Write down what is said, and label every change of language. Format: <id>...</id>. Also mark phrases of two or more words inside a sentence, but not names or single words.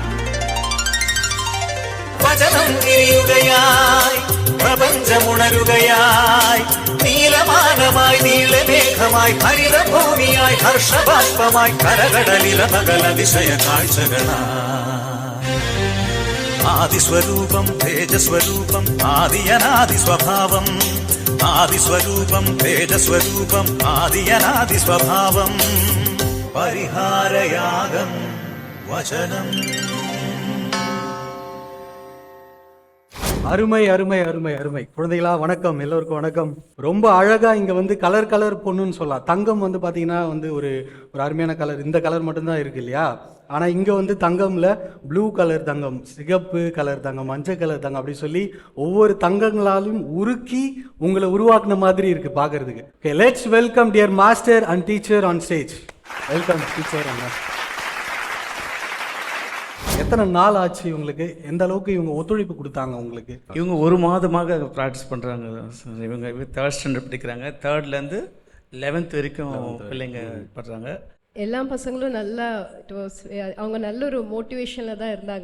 <ml>വചനം വിരിയുകയായി പ്രപഞ്ചമുണരുകയായി നീലമാനമായി നീളമേഘമായി ഹരിതഭൂമിയായി ഹർഷബാഷ്പമായി കരകടലിലമകൽ അതിശയ കാഴ്ചകളായി ആദിസ്വരൂപം തേജസ്വരൂപം ആദിയനാദിസ്വഭാവം ആദിസ്വരൂപം തേജസ്വരൂപം ആദിയനാദിസ്വഭാവം പരിഹാരയാഗം വചനം</ml> <ta>அருமை அருமை அருமை அருமை குழந்தைகளா வணக்கம், எல்லோருக்கும் வணக்கம். ரொம்ப அழகா இங்க வந்து கலர் பொண்ணுன்னு சொல்லலாம். தங்கம் வந்து பாத்தீங்கன்னா வந்து ஒரு அருமையான கலர், இந்த கலர் மட்டும்தான் இருக்கு இல்லையா? ஆனா இங்க வந்து தங்கம்ல ப்ளூ கலர் தங்கம், சிகப்பு கலர் தங்கம், மஞ்சள் கலர் தங்கம் அப்படி சொல்லி ஒவ்வொரு தங்கங்களாலும் உருக்கி உங்களை உருவாக்குன மாதிரி இருக்கு பாக்குறதுக்கு.</ta> <en>Okay, let's welcome dear master and teacher on stage. Welcome teacher and master.</en> <ta>எத்தனை நாள் ஆச்சு உங்களுக்கு? எந்த அளவுக்கு இவங்க ஒத்துழைப்பு கொடுத்தாங்க உங்களுக்கு? இவங்க ஒரு மாதமாக ப்ராக்டிஸ் பண்ணுறாங்க. இவங்க 3rd ஸ்டாண்டர்ட் படிக்கிறாங்க. 3rdலேருந்து 11th வரைக்கும் பிள்ளைங்க பண்ணுறாங்க. எல்லா பசங்களும் நல்லா அவங்க நல்ல ஒரு மோட்டிவேஷனில் தான் இருந்தாங்க.</ta>